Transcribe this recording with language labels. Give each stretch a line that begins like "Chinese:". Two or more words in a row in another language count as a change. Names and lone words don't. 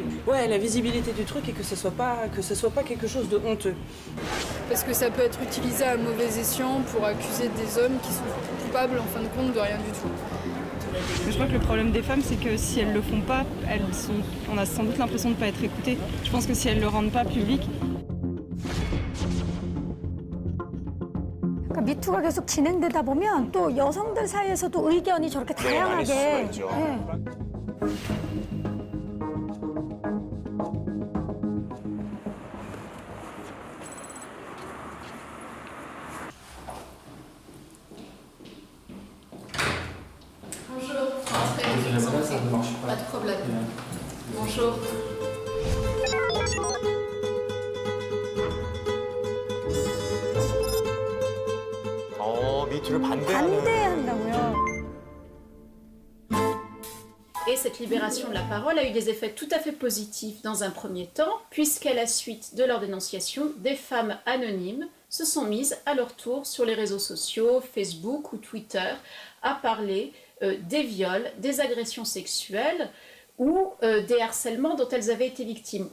French: Ouais, la visibilité du truc et que ce soit pas quelque chose de honteux. Parce que ça peut être utilisé à mauvais escient pour accuser des hommes qui sont coupables en fin de compte de rien du tout. Je crois que le problème des femmes, c'est que si elles le font pas, on a sans doute l'impression de ne pas être écoutées. Je pense que si elles le rendent pas public.
Korean: 그러니까 미투가 계속 진행되다 보면 또 여성들 사이에서도 의견이 저렇게 다양하게. 많이 수가 있죠.
French: Bonjour, entrez. Pas de problème. Bonjour.
Korean: 미투를 반대하는. 반대한다고요?
French: Et cette libération de la parole a eu des effets tout à fait positifs dans un premier temps, puisqu'à la suite de leur dénonciation, des femmes anonymes se sont mises à leur tour sur les réseaux sociaux, Facebook ou Twitter, à parler des viols, des agressions sexuelles ou des harcèlements dont elles avaient été victimes.